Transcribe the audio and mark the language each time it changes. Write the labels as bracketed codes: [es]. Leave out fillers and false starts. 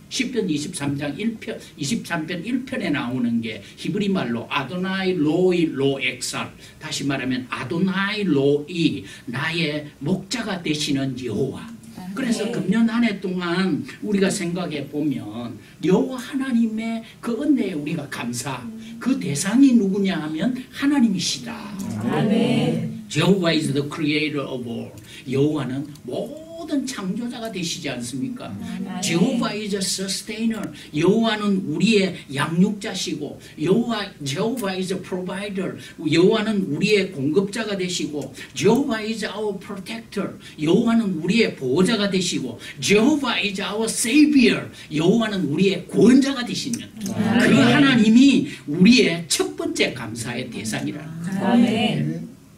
[ko] 시편 23장 1편, 23편 1편에 나오는 게 히브리 말로 아도나이 로이 로엑살, 다시 말하면 아도나이 로이, 나의 목자가 되시는 여호와. 그래서 금년 한 해 동안 우리가 생각해 보면 여호와 하나님의 그 은혜에 우리가 감사, 그 대상이 누구냐 하면 하나님이시다. 아멘. [en] Jehovah is the creator of all. [ko] 여호와는 모든 창조자가 되시지 않습니까? [en] Jehovah is a sustainer. [ko] 여호와는 우리의 양육자시고, [en] Jehovah is a provider. [ko] 여호와는 우리의 공급자가 되시고, [en] Jehovah is our protector. [ko] 여호와는 우리의 보호자가 되시고, [en] Jehovah is our savior. [ko] 여호와는 우리의 구원자가 되시는 그 하나님이 우리의 첫 번째 감사의 대상이라. 아멘.